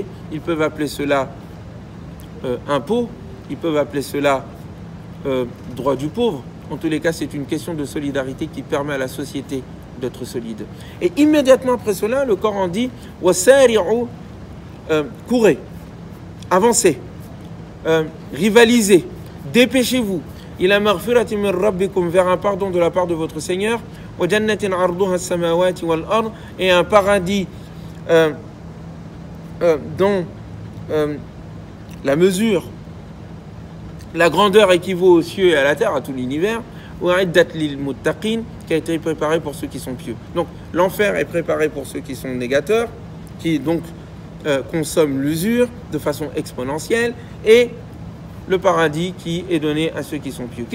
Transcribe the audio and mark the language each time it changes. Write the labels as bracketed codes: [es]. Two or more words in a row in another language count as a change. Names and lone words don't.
[fr] Ils peuvent appeler cela impôt, ils peuvent appeler cela droit du pauvre. En tous les cas, c'est une question de solidarité qui permet à la société d'être solide. Et immédiatement après cela, le Coran dit « Wasari'u » courez, avancez, rivalisez, dépêchez-vous. « [ar] إلى مغفرة من ربكم [fr] » vers un pardon de la part de votre Seigneur. « [ar] وجنة عرضها السماوات والأرض [fr] » et un paradis dont la mesure, la grandeur équivaut aux cieux et à la terre, à tout l'univers, qui a été préparé pour ceux qui sont pieux. Donc l'enfer est préparé pour ceux qui sont négateurs, qui donc consomment l'usure de façon exponentielle, et le paradis qui est donné à ceux qui sont pieux.